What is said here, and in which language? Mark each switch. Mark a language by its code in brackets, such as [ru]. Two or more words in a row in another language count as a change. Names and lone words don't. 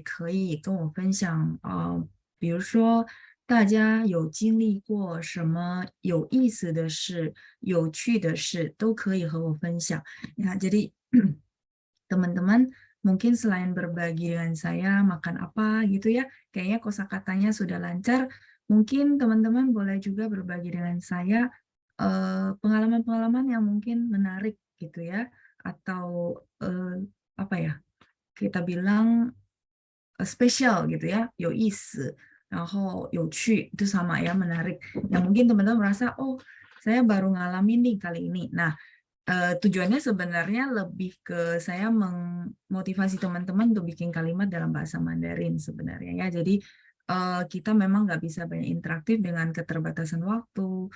[zh] 可以跟我分享比如说大家有经历过什么有意思的事、有趣的事，都可以和我分享。 [id] Ya, jadi teman-teman mungkin selain berbagi dengan saya makan apa gitu ya, kayaknya kosakatanya sudah lancar. Mungkin teman-teman boleh juga berbagi dengan saya pengalaman-pengalaman yang mungkin menarik gitu ya, atau apa ya, kita bilang spesial gitu ya, [zh] 有意思，然后有趣, [id] itu sama ya, menarik. Yang mungkin teman-teman merasa, oh saya baru ngalamin nih kali ini. Nah, tujuannya sebenarnya lebih ke saya memotivasi teman-teman untuk bikin kalimat dalam bahasa Mandarin sebenarnya ya. Jadi kita memang nggak bisa banyak interaktif dengan keterbatasan waktu.